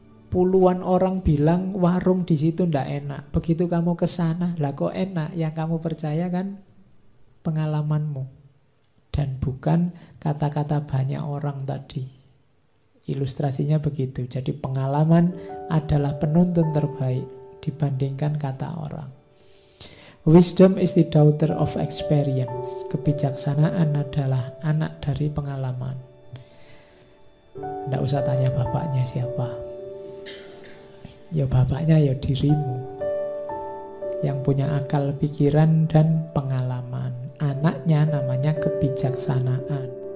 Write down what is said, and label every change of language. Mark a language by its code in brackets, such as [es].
[id] Puluhan orang bilang warung di situ tidak enak. Begitu kamu ke sana, lah kok enak? Yang kamu percaya kan pengalamanmu dan bukan kata-kata banyak orang tadi. Ilustrasinya begitu. Jadi pengalaman adalah penuntun terbaik dibandingkan kata orang. [en] Wisdom is the daughter of experience. [id] Kebijaksanaan adalah anak dari pengalaman. Tidak usah tanya bapaknya siapa. Ya bapaknya ya dirimu, yang punya akal, pikiran, dan pengalaman. Anaknya namanya kebijaksanaan.